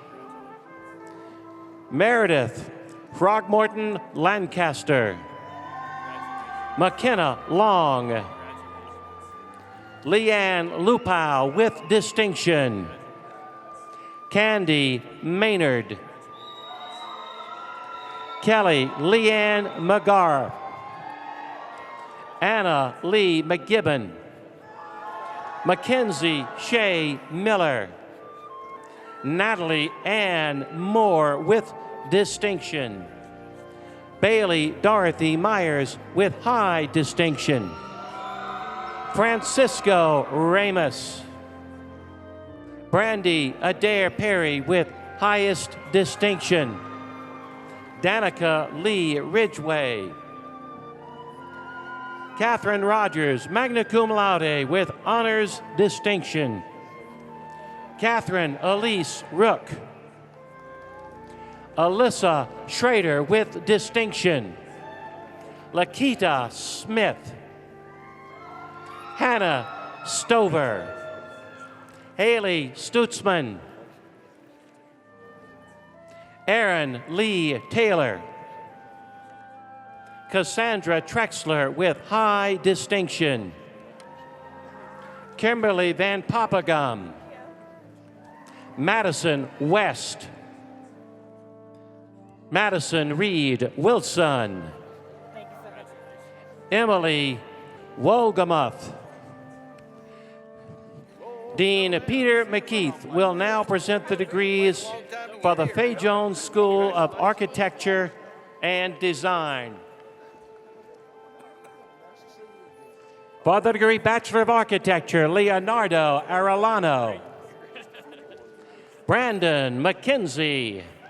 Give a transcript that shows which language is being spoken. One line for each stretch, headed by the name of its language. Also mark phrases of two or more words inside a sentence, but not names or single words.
English: Meredith Throgmorton Lancaster. McKenna Long. Leanne Lupow with distinction. Candy Maynard. Kelly Leanne McGarr. Anna Lee McGibbon. Mackenzie Shea Miller. Natalie Ann Moore with distinction. Bailey Dorothy Myers with high distinction. Francisco Ramos. Brandy Adair Perry with highest distinction. Danica Lee Ridgway. Catherine Rogers,
Latin: magna cum laude
English: with honors distinction. Catherine Elise Rook. Alyssa Schrader with distinction. Lakita Smith. Hannah Stover. Haley Stutzman. Aaron Lee Taylor. Cassandra Trexler with high distinction. Kimberly Van Papagum. Madison West. Madison Reed Wilson. Emily Wolgamuth. Dean Peter McKeith will now present the degrees for the Fay Jones School of Architecture and Design. For the degree Bachelor of Architecture, Leonardo Arellano. Brandon McKenzie.